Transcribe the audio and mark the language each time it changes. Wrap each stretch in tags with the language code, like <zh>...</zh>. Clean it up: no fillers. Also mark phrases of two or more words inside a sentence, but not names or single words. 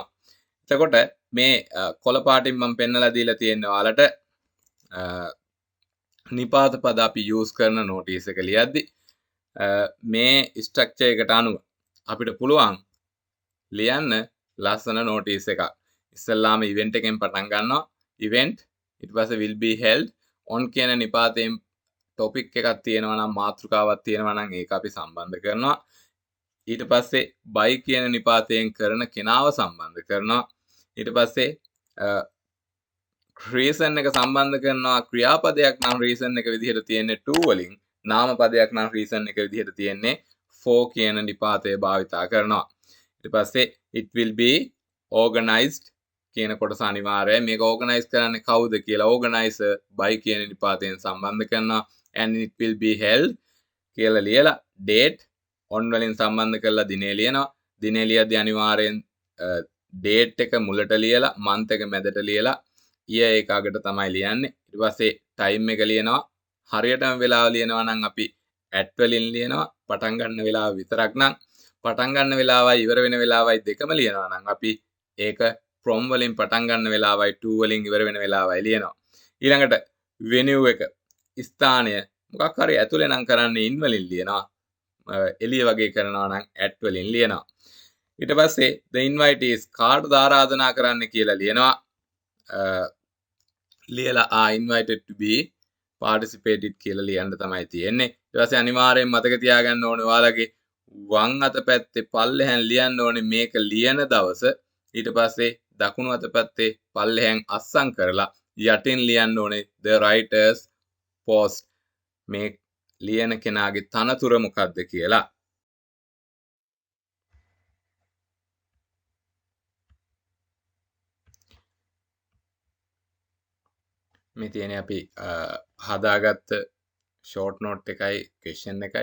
<si>එතකොට මේ කොළ පාටින් මම පෙන්නලා දීලා තියෙනවා ඔයාලට නිපාත පද අපි යූස් කරන notice එක ලියද්දි මේ ස්ට්‍රක්චර් එකට අනුව අපිට පුළුවන් ලියන්න ලස්සන notice එකක්. ඉස්සෙල්ලාම event එකෙන් පටන් ගන්නවා. event ඊට පස්සේ</si> <en>will be held on</en> <si>කියන නිපාතයෙන් topic එකක් තියෙනවා නම් මාතෘකාවක් තියෙනවා නම් ඒක අපි සම්බන්ධ කරනවා. ඊට පස්සේ by කියන නිපාතයෙන් කරන කෙනාව සම්බන්ධ කරනවා. ඊට පස්සේ reason එක සම්බන්ධ කරනවා. ක්‍රියාපදයක් නම් reason එක විදිහට තියෙන්නේ to වලින්. නාම පදයක් නම් reason එක විදිහට තියෙන්නේ for කියන නිපාතය භාවිතා කරනවා. ඊට පස්සේ</si> <en>it will be organized</en> <si>කියන කොටස අනිවාර්යයි. මේක organize කරන්නේ කවුද කියලා</si> <en>organizer by</en> <si>කියන නිපාතයෙන් සම්බන්ධ කරනවා.</si> <en>and it will be held</en> <si>කියලා ලියලා</si> <en>date on</en> <si>වලින් සම්බන්ධ කරලා දිනේ ලියනවා. දිනේ ලියද්දී අනිවාර්යෙන් date එක මුලට ලියලා month එක මැදට ලියලා year එක අගට තමයි ලියන්නේ. ඊට පස්සේ time එක ලියනවා. හරියටම වෙලාව ලියනවා නම් අපි at වලින් ලියනවා. පටන් ගන්න වෙලාව විතරක් නම් පටන් ගන්න වෙලාවයි ඉවර වෙන වෙලාවයි දෙකම ලියනවා නම් අපි ඒක from වලින් පටන් ගන්න වෙලාවයි to වලින් ඉවර වෙන වෙලාවයි ලියනවා. ඊළඟට venue එක ස්ථානය මොකක් හරි ඇතුලේ නම් කරන්නේ in වලින් ලියනවා. එළිය වගේ කරනවා නම් at වලින් ලියනවා. ඊට පස්සේ</si> <en>the invitees</en> <si>කාටද ආරාධනා කරන්න කියලා ලියනවා. ලියලා</si> <en>invited to be participated</en> <si>කියලා ලියන්න තමයි තියෙන්නේ. ඊට පස්සේ අනිවාර්යෙන් මතක තියාගන්න ඕනේ ඔයාලගේ වම් අත පැත්තේ පල්ලෙහාන් ලියන්න ඕනේ මේක ලියන දවස. ඊට පස්සේ දකුණු අත පැත්තේ පල්ලෙහාන් අස්සම් කරලා යටින් ලියන්න ඕනේ</si> <en>the writers post</en> <si>මේ ලියන කෙනාගේ තනතුර මොකක්ද කියලා. මේ තියෙන්නේ අපි හදාගත්ත</si> <en>short note</en> <si>එකයි question එකයි.</si>